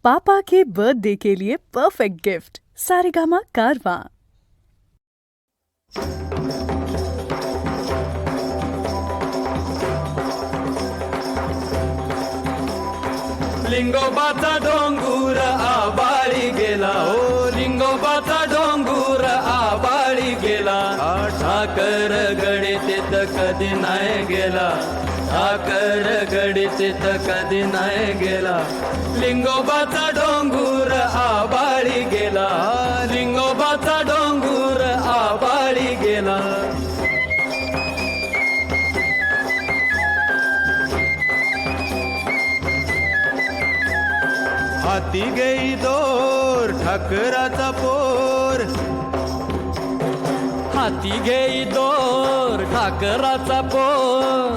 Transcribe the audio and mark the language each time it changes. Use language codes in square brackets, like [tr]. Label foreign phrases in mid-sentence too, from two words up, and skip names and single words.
[hi] पापा के बर्थडे के लिए परफेक्ट गिफ्ट सारेगामा कारवां। [mr] लिंगोबाचा डोंगूर आबाळी गेला, हो लिंगोबाचा डोंगूर आबाळी गेला. ठाकर गडीत कधी नाही गेला, ठाकर गडीत कधी नाही गेला. लिंगोबाचा डोंगूर आबाळी गेला, लिंगोबाचा डोंगूर आबाळी गेला. हाती गेई दोर ठाकराचा पोर, हाती गेई दोर ठाकराचा पोर.